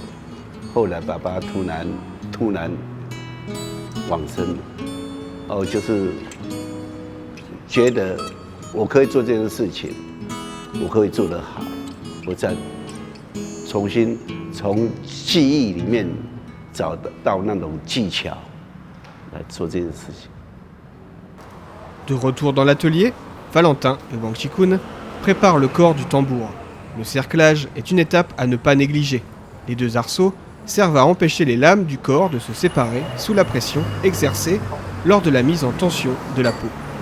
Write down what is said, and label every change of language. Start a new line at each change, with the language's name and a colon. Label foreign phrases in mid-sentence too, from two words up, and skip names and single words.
Chinese: 后来爸爸突然往生了，哦，就是觉得我可以做这件事情，我可以做得好。我再重新从记忆里面找到那种技巧来做这件事情。
French: De retour dans l'atelier, Valentin et Wang Qikun préparent le corps du tambour. Le cerclage est une étape à ne pas négliger. Les 2 arceaux servent à empêcher les lames du corps de se séparer sous la pression exercée lors de la mise en tension de la peau.